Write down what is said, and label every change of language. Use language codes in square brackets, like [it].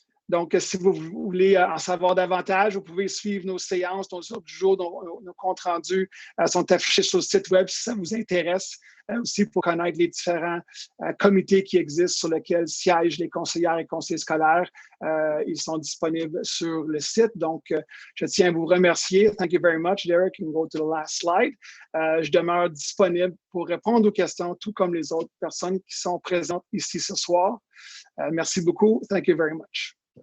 [fr] Donc, si vous voulez en savoir davantage, vous pouvez suivre nos séances, nos ordres du jour, nos comptes rendus sont affichés sur le site web si ça vous intéresse. Aussi pour connaître les différents comités qui existent sur lesquels siègent les conseillères et conseillers scolaires. Ils sont disponibles sur le site. Donc, je tiens à vous remercier. [en] Thank you very much, Derek. You can go to the last slide. [fr] Je demeure disponible pour répondre aux questions, tout comme les autres personnes qui sont présentes ici ce soir. Merci beaucoup. [en] Thank you very much.